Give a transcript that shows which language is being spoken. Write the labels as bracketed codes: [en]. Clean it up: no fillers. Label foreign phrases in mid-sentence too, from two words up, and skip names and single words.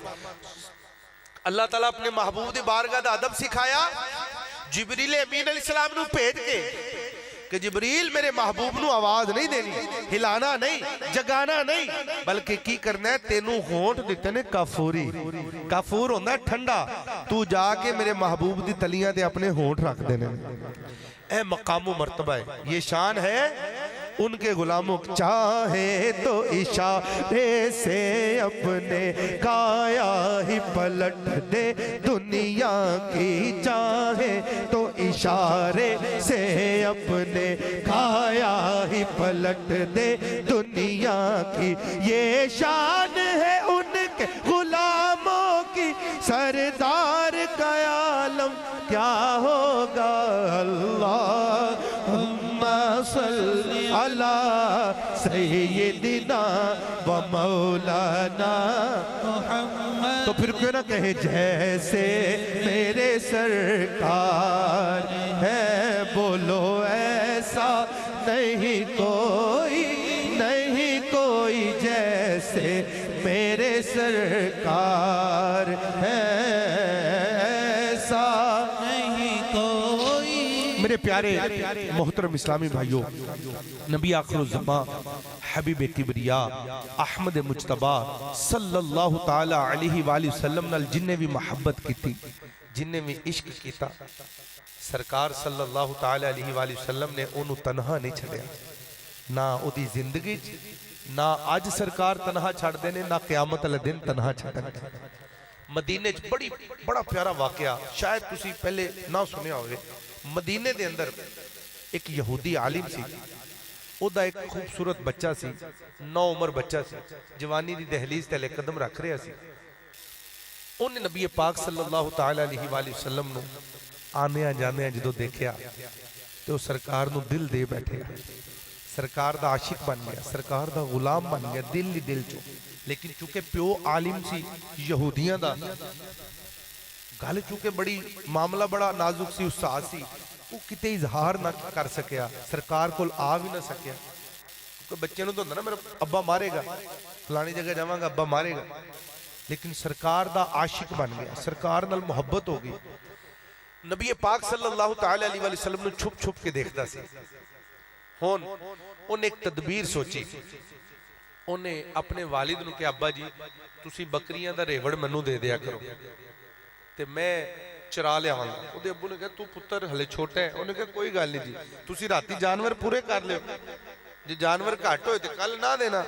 [pa] اللہ تعالیٰ اپنے محبوب دی بارگاہ دا ادب سکھایا، جبریل امین علیہ السلام نوں بھیج کے کہ جبریل میرے محبوب نوں آواز نہیں دینی، ہلانا نہیں، جگانا نہیں، بلکہ کی کرنا ہے، تینوں ہونٹ دتے نے کافوری، کافور ہوندا ٹھنڈا، تو جا کے میرے محبوب دی تلیاں تے اپنے ہونٹ رکھ دینے. [ur] یہ مقام و مرتبہ ہے، یہ شان ہے ان کے غلاموں. چاہے تو اشارے سے اپنے کایا ہی پلٹ دے دنیا کی، چاہے تو اشارے سے اپنے کایا ہی پلٹ دے دنیا کی. یہ شان ہے ان کے غلاموں کی، سردار کا عالم کیا ہوگا. [ar] الله على سيدنا ومولانا محمد. [ur] تو پھر کیوں نہ کہے جیسے میرے سرکار ہے، بولو ایسا نہیں کوئی، نہیں کوئی جیسے میرے سرکار ہے ایسا نہیں کوئی. [pa] میرے پیارے محترم اسلامی بھائیو، نبی آخر الزماں حبیب کبریا احمد مجتبیٰ [ar] صلى الله تعالى عليه وسلم [pa] نال جنہے بھی محبت کی، جنہے بھی عشق کیا، سرکار [ar] صلى الله تعالى عليه وسلم [pa] نے انہوں نے تنہا نہیں چھڈیا، نہ اودی زندگی نہ اج سرکار تنہا چھڈدے نے، نہ قیامت والے دن تنہا چھڈنگے. مدینے بڑا پیارا واقعہ، شاید تسی پہلے نہ سنیا ہووے. مدینے دے اندر اک یہودی عالم سی، اودا اک خوبصورت بچہ سی، 9 عمر بچہ سی، جوانی دی دہلیز تے قدم رکھ رہا سی. انہیں نبی پاک [ar] صلى الله تعالى عليه وسلم [pa] نوں آنے جانے جو دیکھا تو سرکار نوں دل دے بیٹھے، سرکار دا عاشق بن گیا، سرکار دا غلام بن گیا دل ہی دل چوں. لیکن چونکہ پیو عالم سی یہودیاں دا، گل چونکہ بڑی معاملہ بڑا نازک سی، استاد سی، وہ کتے اظہار نہ کر سکیا، سرکار کول آ بھی نہ سکیا. کیونکہ بچے نوں تو ہوندا نا میرا ابا مارے گا، فلانی جگہ جاواں گا ابا مارے گا. لیکن سرکار دا عاشق بن گیا، سرکار نال محبت ہو گئی. نبی پاک [ar] صلى الله تعالى عليه وسلم [pa] نوں چھپ چھپ کے ویکھدا سی. ہݨ انہیں اک تدبیر سوچی، انہیں اپنے والد نوں کہا، ابا جی تسی بکریاں دا ریوڑ مینوں دے دیا کرو تے میں چرا لیاواں گا. اوہدے ابو نے کہا تو پتر ہلے چھوٹا ہے۔ انہیں کہا کوئی گل نہیں جی، تسی راتی جانور پورے کر لیو، جے جانور گھٹ ہوئے تے کل نہ دینا.